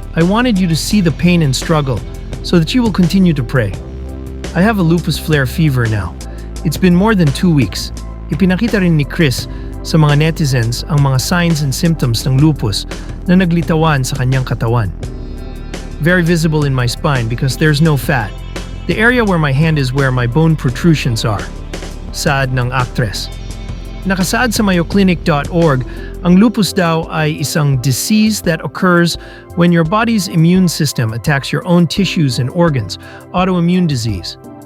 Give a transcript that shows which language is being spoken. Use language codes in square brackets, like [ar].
[en] I wanted you to see the pain and struggle so that you will continue to pray. I have a lupus flare fever now. It's been more than 2 weeks." [tl] Ipinakita rin ni Kris sa mga netizens ang mga [en] signs and symptoms [tl] ng lupus na naglitawan sa kanyang katawan. [en] "Very visible in my spine because there's no fat. The area where my hand is where my bone protrusions are." [tl] Saad ng actress. Nakasaad sa mayoclinic.org, ang lupus daw ay isang [en] disease that occurs when your body's immune system attacks your own tissues and organs, autoimmune disease.